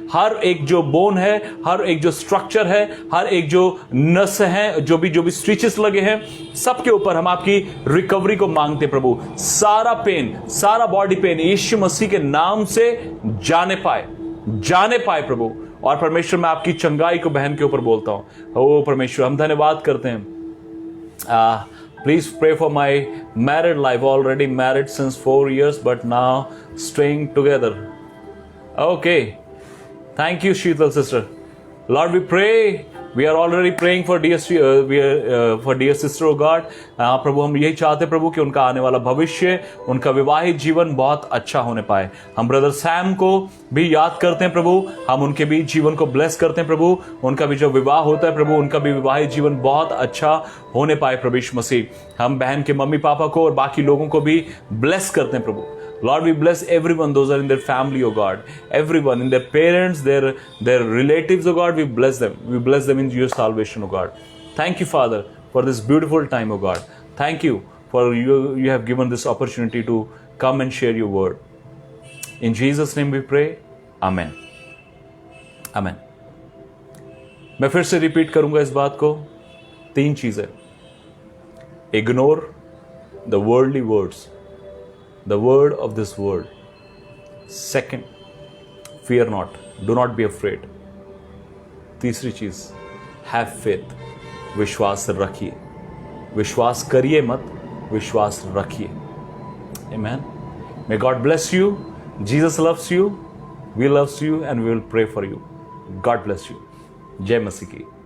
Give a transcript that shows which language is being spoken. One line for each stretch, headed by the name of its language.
Hindi: हर एक जो बोन है, हर एक जो स्ट्रक्चर है, हर एक जो नस है, जो भी स्टिचेस लगे हैं, सबके ऊपर हम आपकी रिकवरी को मांगते प्रभु। सारा पेन, सारा बॉडी पेन यीशु मसीह के नाम से जाने पाए प्रभु। और परमेश्वर मैं आपकी चंगाई को बहन के ऊपर बोलता हूं। ओ परमेश्वर हम धन्यवाद करते हैं।
English: Please pray for my married life. Already married since 4 years, but now staying together. Okay. Thank you, Sheetal sister. Lord, we pray. We are already praying for dear sister, oh God.
Hindi: प्रभु हम यही चाहते प्रभु कि उनका आने वाला भविष्य, उनका विवाहित जीवन बहुत अच्छा होने पाए। हम ब्रदर सैम को भी याद करते हैं प्रभु, हम उनके भी जीवन को ब्लेस करते हैं प्रभु। उनका भी जो विवाह होता है प्रभु, उनका भी विवाहित जीवन बहुत अच्छा होने पाए प्रभु यीशु मसीह। हम बहन के मम्मी पापा को और बाकी लोगों को भी ब्लेस करते हैं प्रभु।
English: Lord, we bless everyone, those are in their family, oh God. Everyone, in their parents, their relatives, oh God, we bless them. We bless them in your salvation, oh God. Thank you, Father, for this beautiful time, oh God. Thank you for you have given this opportunity to come and share your word. In Jesus' name we pray. Amen. Amen.
Hindi: मैं फिर से repeat करूंगा इस बात को। 3 चीजें।
English: Ignore the worldly words, the word of this world. Second, fear not, do not be afraid.
Hindi: तीसरी चीज,
English: have faith,
Hindi: विश्वास रखिए, विश्वास करिए मत, विश्वास रखिए।
English: Amen. May God bless you. Jesus loves you, we loves you, and we will pray for you. God bless you.
Hindi: जय मसीह की।